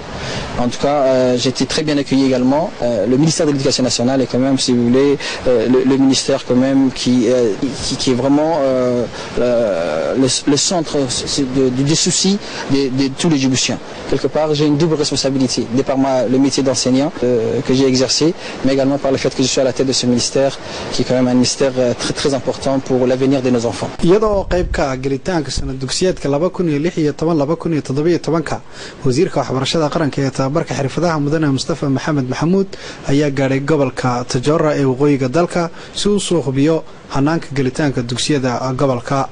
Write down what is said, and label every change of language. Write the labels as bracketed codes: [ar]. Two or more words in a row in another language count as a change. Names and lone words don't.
[fr] En tout cas, j'ai été très bien accueilli également. Le ministère de l'Éducation nationale est quand même, si vous voulez, le ministère quand même qui est vraiment le centre des soucis de tous les Djiboutiens. Quelque part, j'ai une double responsabilité, de par le métier d'enseignant que j'ai exercé, mais également par le fait que je suis à la tête de ce ministère, qui est quand même un ministère très très important pour l'avenir de nos enfants. [so] wasiirka waxbarashada qaranka ee tababarka xirfadaha mudane Mustafa Maxamed Maxamuud ayaa gaaray gobolka Tadjoura ee waqooyiga dalka si uu soo hubiyo hanaanka galitaanka dugsiyada gobolka.